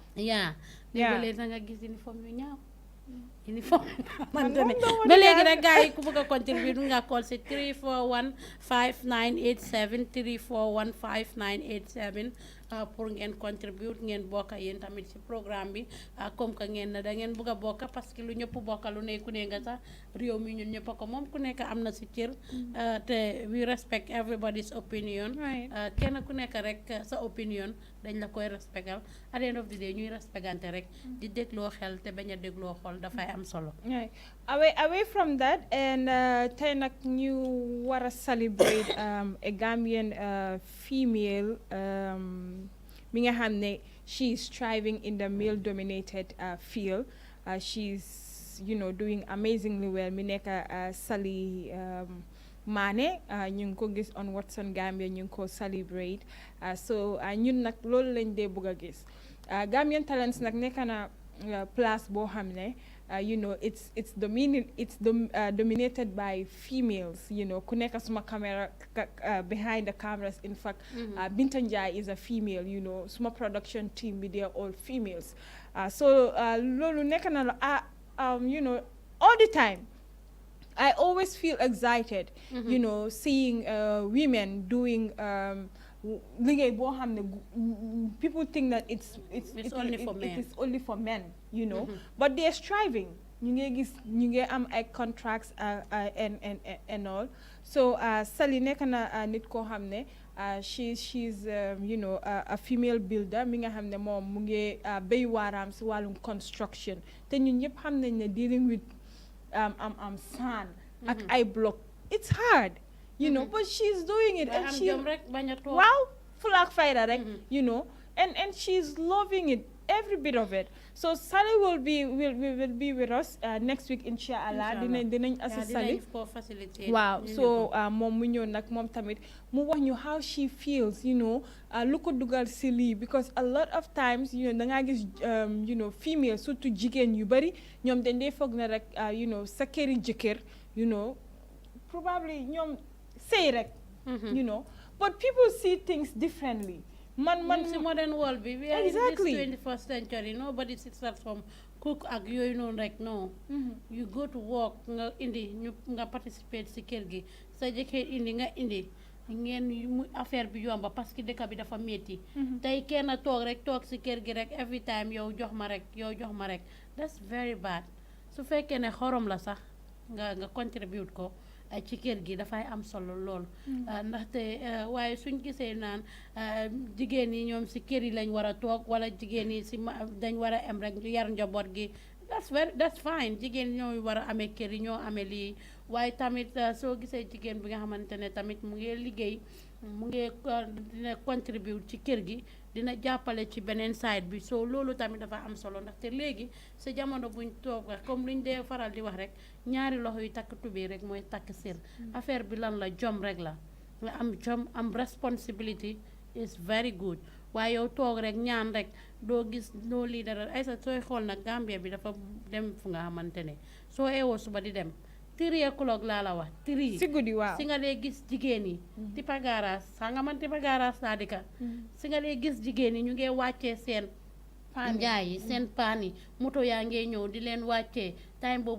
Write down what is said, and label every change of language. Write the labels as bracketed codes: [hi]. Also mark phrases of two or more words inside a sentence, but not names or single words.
[wo] léegi da nga gis uniforme yu ñaaw uniforme xamante ne ba léegi rek gars yi ku bëgg a contribuer du nga call si 341 5987 341 5987 pour ngeen contribute ngeen bokka yéen tamit ci programme bi [fr] comme que [wo] ngeen da ngeen bëgg a bokka [fr] parce que [wo] lu ñëpp bokka lu ne ku ne nga sax réew mi ñun ñëpp ko moom ku nekk am na si cër te [en] we respect everybody's opinion [wo] kenn ku nekk rek sa opinion dañ la koy respectal [en] at the end of the day [wo] ñuy respectante rek di dégloo xel te bañ a dégloo xol dafay am solo [en] away from that and [wo] tey nag ñu war a [en] celebrate a Gambian female [wo] mi nga xam ne [en] she is striving in the male dominated field she's doing amazingly well [wo] mi nekk Sally Mane ñu ngi ko gis [en] on Watson Gambia [wo] ñu ngi ko celebrate so ñun nag loolu lañ dee bëgg a gis Gambian Talents nag nekk na place boo xam ne [en] it's dominated by females [wo] ku nekk suma camera [en] behind the cameras in fact Binta Njai is a female [wo] suma [en] production team [wo] bi [en] they are all females [wo] so loolu nekk na [en] all the time I always feel excited seeing women doing [wo] liggéey boo xam ne [en] people think that it's only for men but they're striving [wo] ñu ngi gis ñu ngi am ay contracts [en] and all [wo] so Sally nekk na nit koo xam ne [en] she's a female builder [wo] mi nga xam ne moom mu ngi béy waaraam si wàllum construction te ñun ñëpp xam nañ ne [en] dealing with sand [wo] ak ay [en] block it's hard but she's doing it and she [wo] wow full ak fayda rek [en] and she's loving it every bit of it so Sally will be with us next week [wo] inshallah dinañ assist Sally waaw so moom mu ñëw nag moom tamit mu wax ñu [en] how she feels [wo] lu ko dugal si lii [en] because a lot of times [wo] da ngaa gis female surtout jigéen yu bari ñoom dañ dee foog na rek sa këri jëkkër probably ñoom sëy rek [en] but people see things differently man si modern world bi we are exactly in this 21st century nobody sits at home cook [wo] ak yooyu noonu rek [en] no you go to work [wo] nga indi nga participate si kër gi sa jëkkër indi nga indi ngeen affaire bi yomba [fr] parce que [wo] dëkk bi dafa métti tey kenn toog si kër gi rek [en] every time [wo] yow jox ma rek [en] that's very bad [wo] su fekkee ne xorom la sax nga contribute ko ci kër gi dafay am solo lool ndaxte waaye suñ gisee naan jigéen yi ñoom si kër yi lañ war a toog wala jigéen yi si dañ war a am rek yar njaboot gi [en] that's fine [wo] jigéen ñoo war a amee kër yi ñoo amee lii waaye tamit soo gisee jigéen bi nga xamante ne tamit mu ngi liggéey mu ngi dina contribute ci kër gi dina jàppale ci beneen side bi soo loolu tamit dafa am solo ndaxte léegi sa jamono buñ toog comme luñ dee faral di wax rek ñaari loxo yu takk tubéy rek mooy takk sër affaire bi lan la jom rek la nga am jom am [en] responsibility is very good [wo] waaye yow toog rek ñaan rek doo gis doo lii dara ay sa sooy xool nag Gambia bi dafa dem fu nga xamante ne soo eewoo suba di dem 3 o'clock laa la wax 3 si guddi waaw si nga dee gis jigéen yi Tipa Garaas saa nga man Tipa Garaas laa dika si nga dee gis jigéen yi ñu ngee wàccee seen njaay yi seen paan yi moto yaa ngee ñëw di leen wàccee time boobu